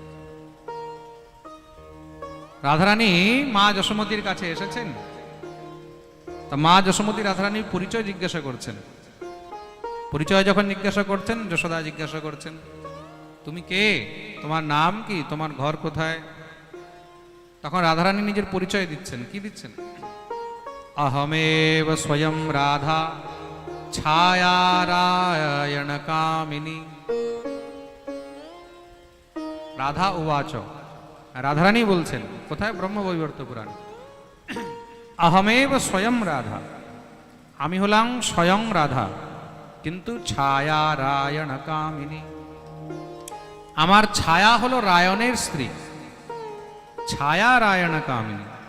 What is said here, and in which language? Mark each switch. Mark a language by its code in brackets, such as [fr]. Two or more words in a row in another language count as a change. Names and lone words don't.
[bn] রাধারানী মা যশোমতীর কাছে এসেছেন। তা মা যশোমতী রাধারানীর পরিচয় জিজ্ঞাসা করছেন। পরিচয় যখন জিজ্ঞাসা করছেন, যশোদা জিজ্ঞাসা করছেন তুমি কে, তোমার নাম কি, তোমার ঘর কোথায়? তখন রাধারানী নিজের পরিচয় দিচ্ছেন। কি দিচ্ছেন? [sa] अहमेव स्वयं राधा छायारायण कामिनी। राधा उवाच [bn] রাধারানী বলছেন কোথায়? ব্রহ্মবৈবর্ত পুরাণে, [sa] অহমেব স্বয়ং রাধা, [bn] আমি হলাম স্বয়ং রাধা, কিন্তু [sa] ছায়া রায়ণ কামিনী, [bn] আমার ছায়া হলো রায়ণের স্ত্রী, [sa] ছায়া রায়ণ কামিনী।